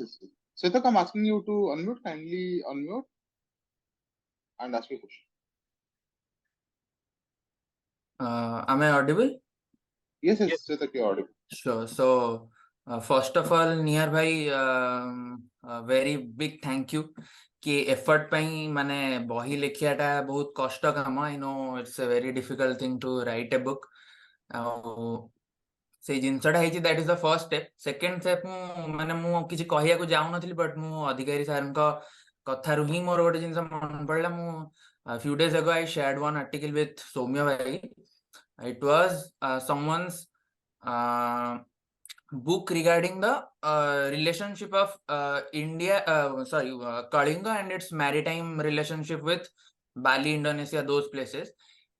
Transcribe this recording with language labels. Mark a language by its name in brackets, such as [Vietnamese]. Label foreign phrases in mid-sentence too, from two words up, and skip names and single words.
[English] Svetak, I'm asking you to unmute. Kindly unmute and ask your question. Am I audible? Yes, Svetak, you're audible. Sure. So, first of all, Nihar bhai, very big thank you. [Odia] कि effort ପାଇଁ ମାନେ ବହି ଲେଖିବାଟା ବହୁତ କଷ୍ଟ କାମ. [English] I know it's a very difficult thing to write a book. [Odia] ଆଉ ସେଇ ଜିନିଷଟା ହେଇଛି, [English] that is the first step. Second step, [Odia] ମୁଁ କିଛି କହିବାକୁ ଯାଉନଥିଲି, but ମୁଁ ଅଧିକାରୀ ସାର୍ଙ୍କ କଥାରୁ ହିଁ ମୋର ଗୋଟେ ଜିନିଷ ମନେ ପଡ଼ିଲା. [English] ମୁଁ few days ago I shared one article with Soumya bhai. It was someone's book regarding the relationship of Kalinga and its maritime relationship with Bali, Indonesia, those places.